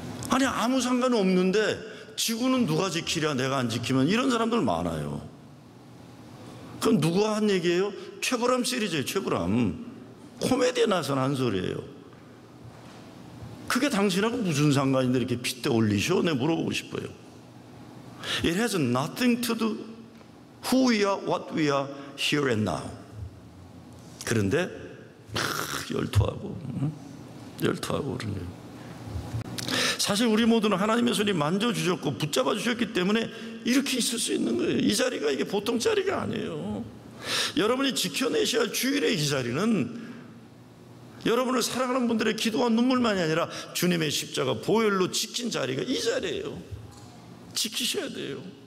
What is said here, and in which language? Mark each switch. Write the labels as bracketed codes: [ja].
[ko] 아니 아무 상관은 없는데 지구는 누가 지키랴 내가 안 지키면, 이런 사람들 많아요. 그건 누가 한 얘기예요? 최불암 시리즈예요. 최불암 코미디에 나선 한 소리예요. 그게 당신하고 무슨 상관인데 이렇게 핏대 올리셔? 내가 물어보고 싶어요. [en] It has nothing to do who we are, what we are, here and now. [ko] 그런데 열토하고 그러네요. 사실 우리 모두는 하나님의 손이 만져주셨고 붙잡아 주셨기 때문에 이렇게 있을 수 있는 거예요. 이 자리가 이게 보통 자리가 아니에요. 여러분이 지켜내셔야 할 주일의 이 자리는 여러분을 사랑하는 분들의 기도와 눈물만이 아니라 주님의 십자가 보혈로 지킨 자리가 이 자리예요. 지키셔야 돼요.